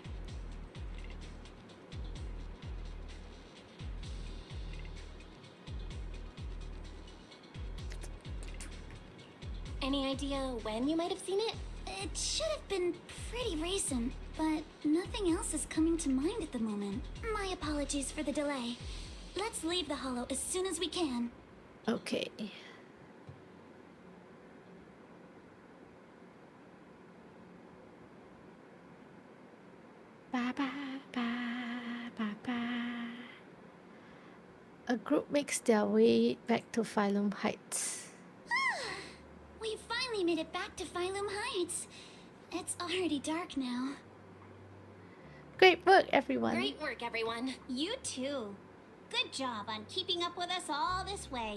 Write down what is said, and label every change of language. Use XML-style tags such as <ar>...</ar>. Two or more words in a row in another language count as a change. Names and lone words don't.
<en>Any idea when you might have seen it? It should have been pretty recent, but nothing else is coming to mind at the moment. My apologies for the delay. Let's leave the hollow as soon as we can. Okay. Ba, ba, ba, ba, ba. A group makes their way back to Phylum Heights. We finally made it back to Phylum Heights. It's already dark now. Great work, everyone. Great work, everyone. You too. Good job on keeping up with us all this way.</en>